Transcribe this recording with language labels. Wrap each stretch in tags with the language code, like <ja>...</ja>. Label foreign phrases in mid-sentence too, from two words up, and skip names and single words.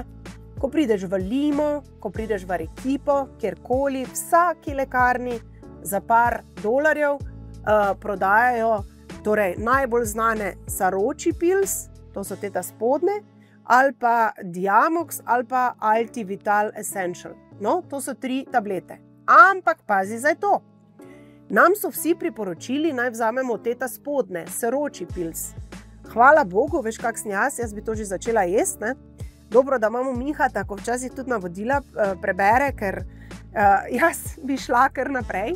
<sl>Ko prideš v Limo, ko prideš v Arequipo, kjerkoli, vsaki lekarni za par dolarjev prodajajo torej najbolj znane Saroči Pills, to so te spodne, ali pa Diamox ali pa Alti-Vital Essential. No, to so 3 tablete. Ampak pazi zdaj to. Nam so vsi priporočili, naj vzamemo te spodne, Saroči Pills. Hvala Bogu, veš kak sem jaz bi to že začela jesti, ne? Dobro, da imamo Miha, tako včasih tudi navodila prebere, ker jaz bi šla kar naprej.</sl>